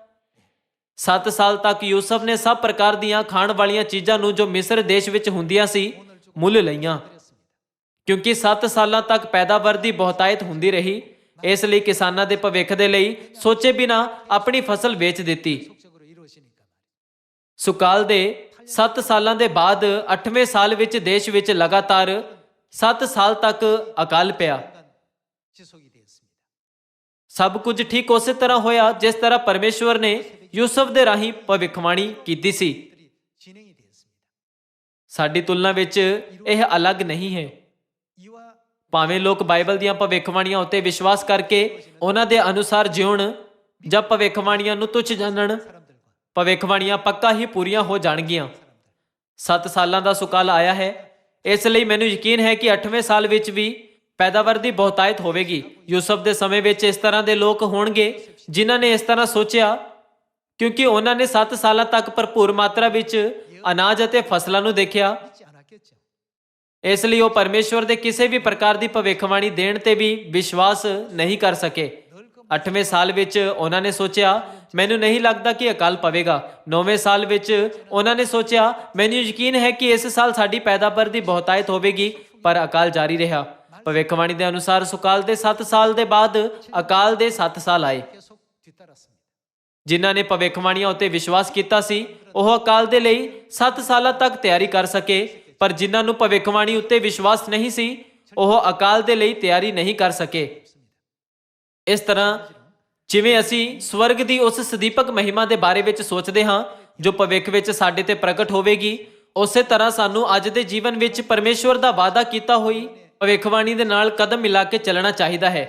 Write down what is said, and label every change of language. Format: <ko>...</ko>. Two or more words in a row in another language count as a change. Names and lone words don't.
<pa>7 ਸਾਲ ਤੱਕ ਯੂਸਫ ਨੇ ਸਭ ਪ੍ਰਕਾਰ ਦੀਆਂ ਖਾਣ ਵਾਲੀਆਂ ਚੀਜ਼ਾਂ ਨੂੰ ਜੋ ਮਿਸਰ ਦੇਸ਼ ਵਿੱਚ ਹੁੰਦੀਆਂ ਸੀ ਮੁੱਲ ਲਈਆਂ, ਕਿਉਂਕਿ 7 ਸਾਲਾਂ ਤੱਕ ਪੈਦਾਵਾਰ ਦੀ ਬਹੁਤਾਇਤ ਹੁੰਦੀ ਰਹੀ। ਇਸ ਲਈ ਕਿਸਾਨਾਂ ਦੇ ਭਵਿੱਖ ਦੇ ਲਈ ਸੋਚੇ ਬਿਨਾ ਆਪਣੀ ਫਸਲ ਵੇਚ ਦਿੱਤੀ।</pa> <ko>속적으로 이루어지니까</ko> <pa>ਸੁਕਾਲ ਦੇ 7 ਸਾਲਾਂ ਦੇ ਬਾਅਦ 8ਵੇਂ ਸਾਲ ਵਿੱਚ ਦੇਸ਼ ਵਿੱਚ ਲਗਾਤਾਰ 7 ਸਾਲ ਤੱਕ ਅਕਾਲ ਪਿਆ।</pa> <ko>지속이 되었습니다.</ko> <pa>ਸਭ ਕੁਝ ਠੀਕ ਉਸੇ ਤਰ੍ਹਾਂ ਹੋਇਆ ਜਿਸ ਤਰ੍ਹਾਂ ਪਰਮੇਸ਼ਵਰ ਨੇ ਯੂਸਫ ਦੇ ਰਾਹੀਂ ਭਵਿੱਖਬਾਣੀ ਕੀਤੀ ਸੀ।</pa> <ko>들이 진행이 되었습니다.</ko> <pa>ਸਾਡੀ ਤੁਲਨਾ ਵਿੱਚ ਇਹ ਅਲੱਗ ਨਹੀਂ ਹੈ।</pa> <ko>이와</ko> <pa>ਭਾਵੇਂ ਲੋਕ ਬਾਈਬਲ ਦੀਆਂ ਭਵਿੱਖਬਾਣੀਆਂ ਉੱਤੇ ਵਿਸ਼ਵਾਸ ਕਰਕੇ ਉਹਨਾਂ ਦੇ ਅਨੁਸਾਰ ਜਿਉਣ ਜਾਂ ਭਵਿੱਖਬਾਣੀਆਂ ਨੂੰ ਤੁੱਛ ਜਾਣਨ,</pa> <ko>사람들과</ko> <pa>ਭਵਿੱਖਬਾਣੀਆਂ ਪੱਕਾ ਹੀ ਪੂਰੀਆਂ ਹੋ ਜਾਣਗੀਆਂ। 7 ਸਾਲਾਂ ਦਾ ਸੁਕਾਲ ਆਇਆ ਹੈ, ਇਸ ਲਈ ਮੈਨੂੰ ਯਕੀਨ ਹੈ ਕਿ 8ਵੇਂ ਸਾਲ ਵਿੱਚ ਵੀ ਪੈਦਾਵਾਰ ਦੀ ਬਹੁਤਾਇਤ ਹੋਵੇਗੀ। ਯੂਸਫ ਦੇ ਸਮੇਂ ਵਿੱਚ ਇਸ ਤਰ੍ਹਾਂ ਦੇ ਲੋਕ ਹੋਣਗੇ ਜਿਨ੍ਹਾਂ ਨੇ ਇਸ ਤਰ੍ਹਾਂ ਸੋਚਿਆ, ਕਿਉਂਕਿ ਉਹਨਾਂ ਨੇ 7 ਸਾਲਾਂ ਤੱਕ ਭਰਪੂਰ ਮਾਤਰਾ ਵਿੱਚ ਅਨਾਜ ਅਤੇ ਫਸਲਾਂ ਨੂੰ ਦੇਖਿਆ।</pa> <ko>믿지 않았겠죠.</ko> <pa>ਇਸ ਲਈ ਉਹ ਪਰਮੇਸ਼ਵਰ ਦੇ ਕਿਸੇ ਵੀ ਪ੍ਰਕਾਰ ਦੀ ਭਵਿੱਖਬਾਣੀ ਦੇਣ ਤੇ ਵੀ ਵਿਸ਼ਵਾਸ ਨਹੀਂ ਕਰ ਸਕੇ। 8ਵੇਂ ਸਾਲ ਵਿੱਚ ਉਹਨਾਂ ਨੇ ਸੋਚਿਆ, ਮੈਨੂੰ ਨਹੀਂ ਲੱਗਦਾ ਕਿ ਅਕਾਲ ਪਵੇਗਾ। 9ਵੇਂ ਸਾਲ ਵਿੱਚ ਉਹਨਾਂ ਨੇ ਸੋਚਿਆ, ਮੈਨੂੰ ਯਕੀਨ ਹੈ ਕਿ ਇਸ ਸਾਲ ਸਾਡੀ ਪੈਦਾਵਾਰ ਦੀ ਬਹੁਤਾਇਤ ਹੋਵੇਗੀ, ਪਰ ਅਕਾਲ ਜਾਰੀ ਰਿਹਾ। ਭਵਿੱਖਬਾਣੀ ਦੇ ਅਨੁਸਾਰ ਸੁਕਾਲ ਦੇ 7 ਸਾਲ ਦੇ ਬਾਅਦ ਅਕਾਲ ਦੇ 7 ਸਾਲ ਆਏ।</pa> <ko>계속 뒤따랐습니다.</ko> <pa>ਜਿਨ੍ਹਾਂ ਨੇ ਭਵਿੱਖਬਾਣੀਆਂ ਉੱਤੇ ਵਿਸ਼ਵਾਸ ਕੀਤਾ ਸੀ ਉਹ ਅਕਾਲ ਦੇ ਲਈ 7 ਸਾਲਾਂ ਤੱਕ ਤਿਆਰੀ ਕਰ ਸਕੇ, ਪਰ ਜਿਨ੍ਹਾਂ ਨੂੰ ਭਵਿੱਖਬਾਣੀ ਉੱਤੇ ਵਿਸ਼ਵਾਸ ਨਹੀਂ ਸੀ ਉਹ ਅਕਾਲ ਦੇ ਲਈ ਤਿਆਰੀ ਨਹੀਂ ਕਰ ਸਕੇ। ਇਸ ਤਰ੍ਹਾਂ ਜਿਵੇਂ ਅਸੀਂ ਸਵਰਗ ਦੀ ਉਸ ਸਦੀਪਕ ਮਹਿਮਾ ਦੇ ਬਾਰੇ ਵਿੱਚ ਸੋਚਦੇ ਹਾਂ ਜੋ ਭਵਿੱਖ ਵਿੱਚ ਸਾਡੇ ਤੇ ਪ੍ਰਗਟ ਹੋਵੇਗੀ, ਉਸੇ ਤਰ੍ਹਾਂ ਸਾਨੂੰ ਅੱਜ ਦੇ ਜੀਵਨ ਵਿੱਚ ਪਰਮੇਸ਼ਵਰ ਦਾ ਵਾਅਦਾ ਕੀਤਾ ਹੋਈ ਭਵਿੱਖਬਾਣੀ ਦੇ ਨਾਲ ਕਦਮ ਮਿਲਾ ਕੇ ਚੱਲਣਾ ਚਾਹੀਦਾ ਹੈ।</pa>